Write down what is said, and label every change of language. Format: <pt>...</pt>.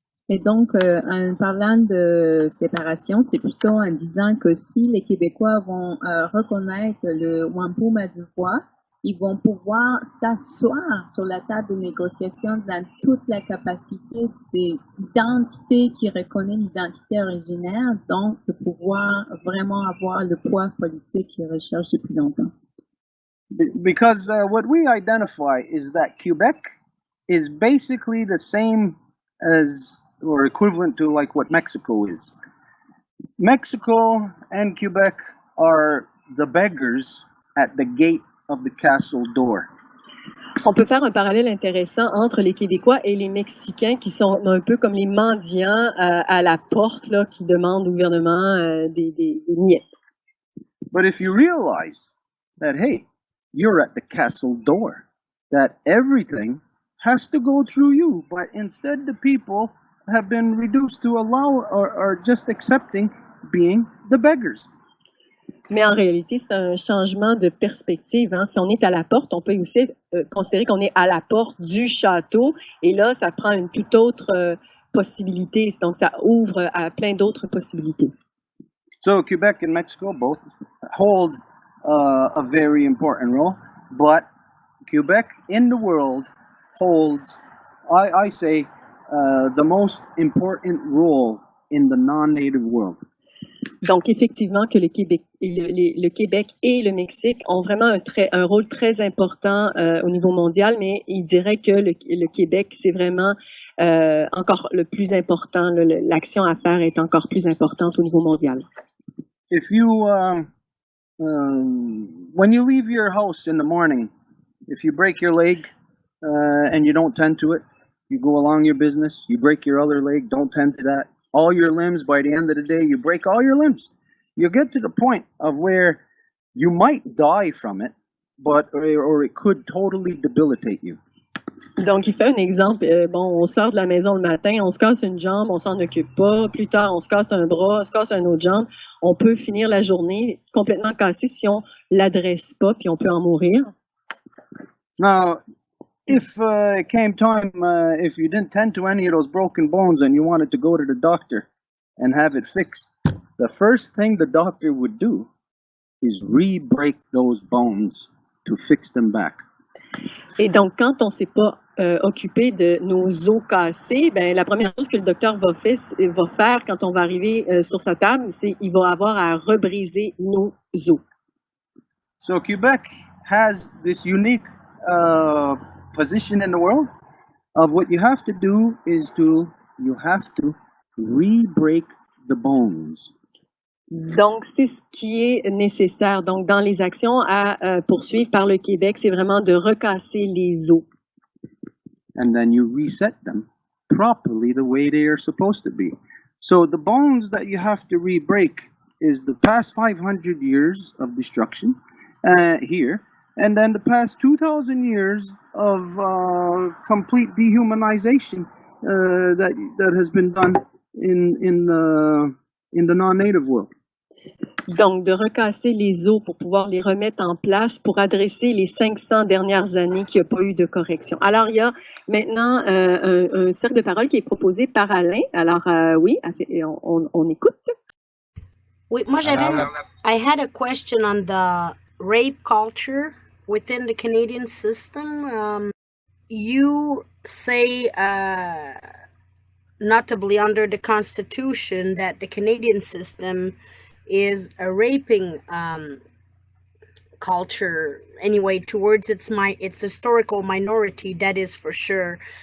<fr>Et donc, en parlant de séparation, c'est plutôt en disant que si les Québécois vont reconnaître le Wampum à deux voies, ils vont pouvoir s'asseoir sur la table de négociation dans toute la capacité d'identité qui reconnaît l'identité originaire, donc de pouvoir vraiment avoir le poids politique qu'ils recherchent depuis longtemps.</fr> <en>Because what we identify is that Quebec is basically the same as or equivalent to like what Mexico is. Mexico and Quebec are the beggars at the gate of the castle door.</en> <fr>On peut faire un parallèle intéressant entre les Québécois et les Mexicains qui sont un peu comme les mendiants à la porte là, qui demandent au gouvernement des miettes.</fr> <en>But if you realize that, hey, you're at the castle door, that everything has to go through you, but instead the people have been reduced to allow or just accepting being the beggars.</en> <fr>Mais en réalité, c'est un changement de perspective, hein. Si on est à la porte, on peut aussi considérer qu'on est à la porte du château. Et là, ça prend une toute autre possibilité. Donc, ça ouvre à plein d'autres possibilités.</fr> <en>So Quebec and Mexico both hold a very important role, but Quebec in the world holds, I say, the most important role in the non-native world.</en> <fr>Donc, effectivement, que le Québec et le Mexique ont vraiment un rôle très important au niveau mondial, mais il dirait que le Québec, c'est vraiment encore le plus important. L'action à faire est encore plus importante au niveau mondial.</fr> <en>If you, when you leave your house in the morning, if you break your leg and you don't tend to it, you go along your business, you break your other leg, don't tend to that. All your limbs, by the end of the day, you break all your limbs. You get to the point of where you might die from it, or it could totally debilitate you.</en> <fr>Donc, il fait un exemple. Bon, on sort de la maison le matin, on se casse une jambe, on s'en occupe pas. Plus tard, on se casse un bras, on se casse une autre jambe. On peut finir la journée complètement cassée si on l'adresse pas, puis on peut en mourir.</fr> <en>Now, if it came time, if you didn't tend to any of those broken bones and you wanted to go to the doctor and have it fixed, the first thing the doctor would do is re-break those bones to fix them back.</en> <fr>Et donc, quand on ne s'est pas occupé de nos os cassés, ben la première chose que le docteur va faire quand on va arriver sur sa table, c'est qu'il va avoir à rebriser nos os.</fr> <en>So Quebec has this unique position in the world of what you have to do is you have to re-break the bones.</en> <fr>Donc, c'est ce qui est nécessaire. Donc, dans les actions à poursuivre par le Québec, c'est vraiment de recasser les os.</fr> <en>And then you reset them properly the way they are supposed to be. So the bones that you have to re-break is the past 500 years of destruction here, and then the past 2,000 years of complete dehumanization that has been done in the non-native world.</en> <fr>Donc, de recasser les os pour pouvoir les remettre en place pour adresser les 500 dernières années qu'il n'y a pas eu de correction. Alors, il y a maintenant un cercle de parole qui est proposé par Alain. Alors, oui, on écoute. Oui, moi,</fr> <en>I had a question on the rape culture within the Canadian system. You say, notably under the Constitution, that the Canadian system is a raping culture anyway towards its historical minority, that is for sure.</en>